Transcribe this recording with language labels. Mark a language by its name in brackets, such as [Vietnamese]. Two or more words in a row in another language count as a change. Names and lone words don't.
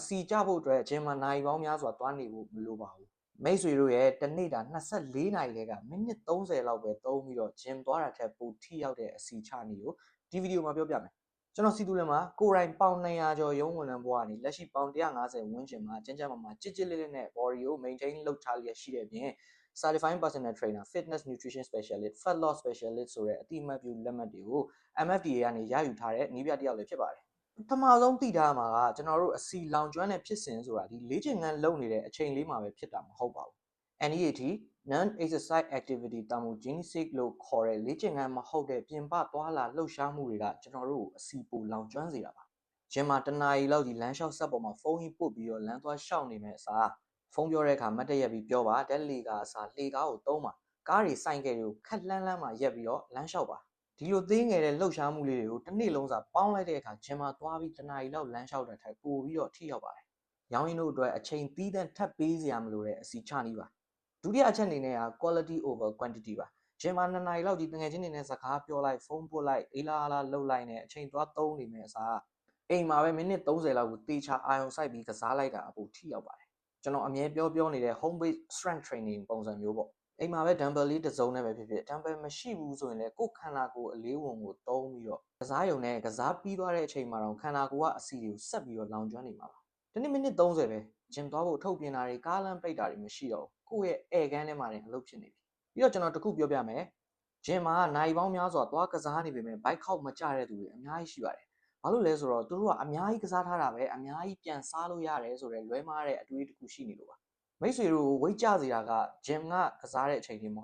[Burmese] စီကြဖို့အတွက်ဂျင်မှာနိုင်ပေါင်းများစွာသွားနေဖို့မလိုပါဘူးမိတ်ဆွေတို့ရဲ့တစ်နေ့တာ24နာရီတည်းကမိနစ်30လောက်ပဲသုံးပြီးတော့ဂျင်သွားတာထက်ပိုထိရောက်တဲ့အစီချနည်းကိုဒီဗီဒီယိုမှာပြောပြမယ်ကျွန်တော်စီတူလင်မှာကိုယ်တိုင်ပေါင်200ကျော်ရုံးဝန်ထမ်းဘဝကနေလက်ရှိပေါင်150ဝန်းကျင်မှာကျန်းကျန်းမာမာကြစ်ကြစ်လေးလေးနဲ့ body ကို maintain လုပ်ထားလျက်ရှိတဲ့အပြင် [English] certified personal trainer fitness nutrition specialist fat loss specialist [Burmese] ဆိုတဲ့အတိအမှတ်ပြုလက်မှတ်တွေကို MFDA ကနေရယူထားတဲ့နည်းပြတစ်ယောက်လည်းဖြစ်ပါတယ်ပထမဆုံးသိထား မှာကကျွန်တော်တို့အစီလောင်ကျွမ်းတဲ့ဖြစ်စဉ်ဆိုတာဒီလေ့ကျင့်ခန်းလုပ်နေတဲ့အချိန်လေးမှာပဲဖြစ်တာမဟုတ်ပါဘူး [English] NEAT non-exercise activity thermogenesis [Burmese] လို့ခေါ်တဲ့လေ့ကျင့်ခန်းမဟုတ်တဲ့ ပြင်ပသွားလာလှုပ်ရှားမှုတွေကကျွန်တော်တို့ကိုအစီပူလောင်ကျွမ်းစေတာပါ။ဂျင်မှာတနာရီလောက်ဒီလမ်းလျှောက်ဆက်ပေါ်မှာဖုန်းကြီးပုတ်ပြီးတော့လမ်းသွားရှောက်နေမဲ့အစားဖုန်းပြောတဲ့အခါမတ်တရက်ပြီးပြောပါတက်လီကာအစားလှေကားကိုသုံးပါကားတွေစိုင်ကယ်တွေကိုခက်လှမ်းမှာရက်ပြီးတော့လမ်းလျှောက်ပါဒီလိုသေးငယ်တဲ့လှုပ်ရှားမှုလေးတွေကိုတစ်နေ့လုံးစာပေါင်းလိုက်တဲ့အခါဂျင်မှာသွားပြီးတနာရီလောက်လမ်းလျှောက်တဲ့ထိုက်ပို့ပြီးတော့ထိရောက်ပါတယ်။ရောင်းရင်းတို့အတွက်အချိန်သီးသန့်ထပ်ပေးစရာမလိုတဲ့အစီချနည်းပါဒုတိယအ ချက်အနေနဲ့က [English] quality over quantity [Burmese] ပါဂျင်မှာ2နာရီလောက်ဒီတငယ်ချင်းတွေနဲ့စကားပြောလိုက်ဖုန်းပို့လိုက်အေးလာလာလှုပ်လိုက်နဲ့အချိန်သွားသုံးနေမယ်အစားအိမ်မှာပဲမိနစ်30လောက်ကိုတေချာအာရုံစိုက်ပြီးကစားလိုက်တာအပူထိရောက်ပါတယ်ကျွန်တော်အမြဲပြောနေတဲ့ [English] home based strength training [Burmese] ပုံစံမျိုးပေါ့အိမ်မှာပဲ dumbbell လေးတစ်စုံနဲ့ပဲဖြစ်ဖြစ် dumbbell မရှိဘူးဆိုရင်လည်းကိုယ်ခန္ဓာကိုယ်အလေးဝင်ကိုသုံးပြီးတော့ကစားရုံနဲ့ကစားပြီးသွားတဲ့အချိန်မှာတော့ခန္ဓာကိုယ်ကအစီတွေကိုဆက်ပြီးတော့လောင်ကျွမ်းနေမှာပါဒီနေ့မိနစ်30 ပဲဂျင်သွားဖို့ထုတ်ပြင်တာတွေကားလမ်းပိတ်တာတွေမရှိတော့ဘူးကိုယ့်ရဲ့ဧကန်းထဲမှာတင်အလုပ်ဖြစ်နေပြီပြီးတော့ကျွန်တော်တခုပြောပြမယ်ဂျင်မှာနိုင်ပေါင်းများစွာသွားကစားနေပေမဲ့ဘိုက်ခောက်မကြတဲ့သူတွေအများကြီးရှိပါတယ်ဘာလို့လဲဆိုတော့သူတို့ကအများကြီးကစားထားတာပဲအများကြီးပြန်စားလို့ရတယ်ဆိုတော့လွဲမားတဲ့အတွေးတစ်ခုရှိနေလို့ပါမိတ်ဆွေတို့ကိုဝိတ်ကြစေတာကဂျင်ကကစားတဲ့အချိန်တွေမ